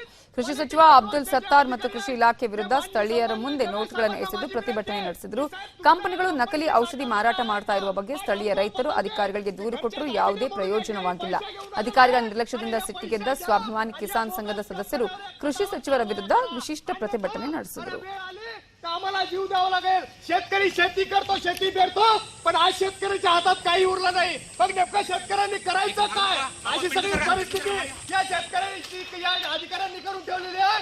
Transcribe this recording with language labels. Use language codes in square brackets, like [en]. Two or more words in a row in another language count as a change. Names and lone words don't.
[kn] ಕೃಷಿ ಸಚಿವ ಅಬ್ದುಲ್ ಸತ್ತಾರ್ ಮತ್ತು ಕೃಷಿ ಇಲಾಖೆ ವಿರುದ್ಧ ಸ್ಥಳೀಯರ ಮುಂದೆ ನೋಟ್ಗಳನ್ನು ಎಸೆದು ಪ್ರತಿಭಟನೆ ನಡೆಸಿದರು. ಕಂಪನಿಗಳು ನಕಲಿ ಔಷಧಿ ಮಾರಾಟ ಮಾಡ್ತಾ ಇರುವ ಬಗ್ಗೆ ಸ್ಥಳೀಯ ರೈತರು ಅಧಿಕಾರಿಗಳಿಗೆ ದೂರು ಕೊಟ್ಟರು. ಯಾವುದೇ ಪ್ರಯೋಜನವಾಗಿಲ್ಲ. ಅಧಿಕಾರಿಗಳ ನಿರ್ಲಕ್ಷ್ಯದಿಂದ ಸಿಟ್ಟಿಗೆದ್ದ ಸ್ವಾಭಿಮಾನಿ ಕಿಸಾನ್ ಸಂಘದ ಸದಸ್ಯರು ಕೃಷಿ ಸಚಿವರ ವಿರುದ್ಧ ವಿಶಿಷ್ಟ ಪ್ರತಿಭಟನೆ ನಡೆಸಿದರು. [mr] आम्हाला जीव द्यावा लागेल. शेतकरी शेती करतो, शेती पेरतो, पण आज शेतकऱ्याच्या हातात काही उरलं नाही. मग नेमकं शेतकऱ्यांनी करायचं काय? अशी सगळी परिस्थिती या शेतकऱ्यांनी या अधिकाऱ्यांनी करून ठेवलेली